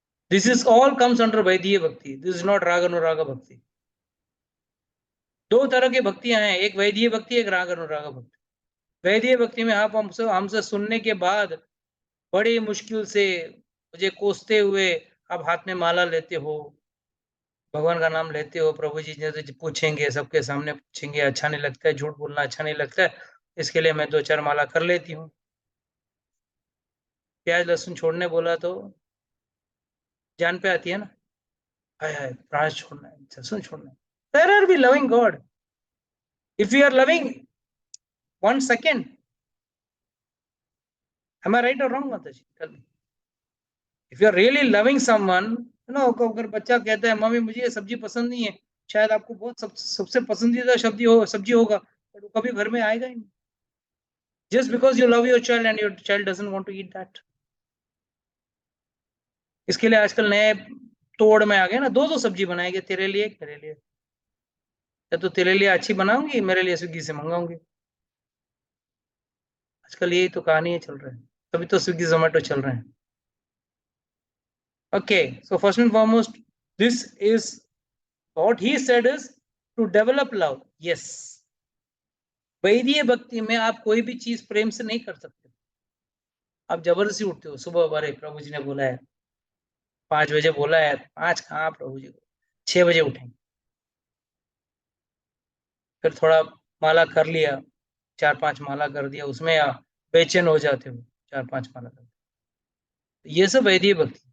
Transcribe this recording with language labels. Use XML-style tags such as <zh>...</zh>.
<en>This is all comes under Vedic bhakti. This is not</en> <hi>राग अनुराग भक्ति. दो तरह की भक्तियां हैं, एक वैदिक भक्ति, एक राग अनुराग भक्ति। वैदिक भक्ति में आप हमसे सुनने के बाद बड़ी मुश्किल से मुझे कोसते हुए आप हाथ में माला लेते हो, भगवान का नाम लेते हो, प्रभु जी जैसे पूछेंगे, सबके सामने पूछेंगे, अच्छा नहीं लगता है, झूठ बोलना अच्छा नहीं लगता है, इसके लिए मैं 2-4 माला कर लेती हूँ। प्याज लहसुन छोड़ने बोला तो जान पे आती है ना, हाय हाय प्याज छोड़ना है, लहसुन छोड़ना है।</hi> <en>Where are we loving God? If we are loving 1 second, am I right or wrong, Mataji? Tell me. If you are really loving someone, you know,</en> <hi>अगर बच्चा कहता है मम्मी मुझे ये सब्जी पसंद नहीं है, शायद आपको बहुत सबसे पसंदीदा सब्जी होगा, but वो कभी घर में आएगा ही नहीं।</hi> <en>Just because you love your child and your child doesn't want to eat that.</en> <hi>इसके लिए आजकल नए तोड़ में आ गए ना, 2 सब्जी बनाएंगे, तेरे लिए एक मेरे लिए, या तो तेरे लिए अच्छी बनाऊंगी, मेरे लिए स्विगी से मंगाऊंगी। आजकल यही तो कहानी चल रहा है, तभी तो स्विगी जोमेटो चल रहे हैं।</hi> <en>Okay, so first and foremost, this is what he said is to develop love.</en> <hi>Yes, वैदिक भक्ति में आप कोई भी चीज प्रेम से नहीं कर सकते। आप जबरदस्ती उठते हो, सुबह बारे प्रभु जी ने बोला है 5 बजे बोला है, 5 कहाँ प्रभु जी को, 6 बजे उठेंगे, फिर थोड़ा माला कर लिया, 4-5 माला कर दिया, उसमें आप बेचैन हो जाते हो, 4-5 माला कर, ये सब वैदिक भक्ति।</hi>